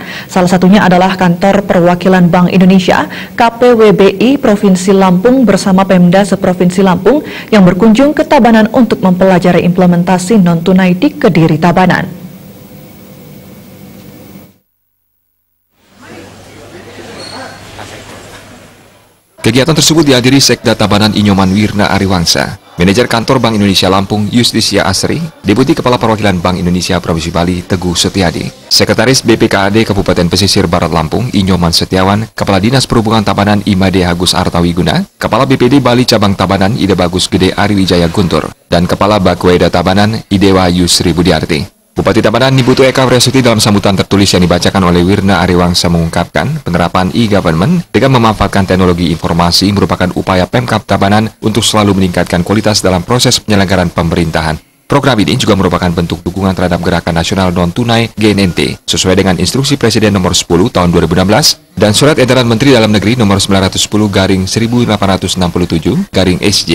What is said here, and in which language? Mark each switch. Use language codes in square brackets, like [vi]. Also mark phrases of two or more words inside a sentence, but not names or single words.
[id] Salah satunya adalah Kantor Perwakilan Bank Indonesia KPWBI Provinsi Lampung bersama Pemda Seprovinsi Lampung yang berkunjung ke Tabanan untuk mempelajari implementasi non-tunai di Kediri Tabanan. Kegiatan tersebut dihadiri Sekda Tabanan Inyoman Wirna Ariwangsa, Manajer Kantor Bank Indonesia Lampung Justisia Asri, Deputi Kepala Perwakilan Bank Indonesia Provinsi Bali Teguh Setiadi, Sekretaris BPKAD Kabupaten Pesisir Barat Lampung Inyoman Setiawan, Kepala Dinas Perhubungan Tabanan Imade Agus Artawiguna, Kepala BPD Bali Cabang Tabanan Ide Bagus Gede Ariwijaya Guntur, dan Kepala Bakweda Tabanan Idewa Yusri Budiarti. Bupati Tabanan Niputu Eka Vresuti dalam sambutan tertulis yang dibacakan oleh Wirna Ariwangsa mengungkapkan penerapan e-government dengan memanfaatkan teknologi informasi merupakan upaya Pemkab Tabanan untuk selalu meningkatkan kualitas dalam proses penyelenggaraan pemerintahan. Program ini juga merupakan bentuk dukungan terhadap Gerakan Nasional Non-Tunai GNNT sesuai dengan Instruksi Presiden Nomor 10 Tahun 2016 dan Surat Edaran Menteri Dalam Negeri Nomor 910/1867/SJ.